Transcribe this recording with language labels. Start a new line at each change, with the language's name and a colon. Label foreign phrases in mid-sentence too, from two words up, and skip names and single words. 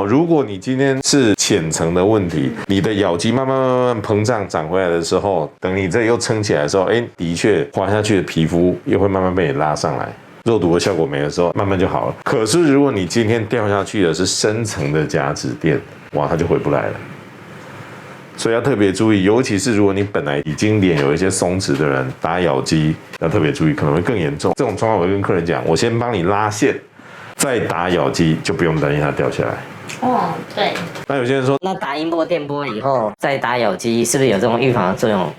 Chinese: 如果你今天是淺層的問題，你的咬肌慢慢膨脹長回來的時候，等你這又撐起來的時候，的確滑下去的皮膚又會慢慢被你拉上來。肉毒的效果沒的時候，慢慢就好了。可是如果你今天掉下去的是深層的甲子墊，哇，它就回不來了。所以要特別注意，尤其是如果你本來已經臉有一些鬆弛的人，打咬肌要特別注意，可能會更嚴重。這種狀況我會跟客人講，我先幫你拉線，再打咬肌，就不用擔心它掉下來。哦，對。那有些人說，那打音波、電波以後再打咬肌，是不是有這種預防的作用？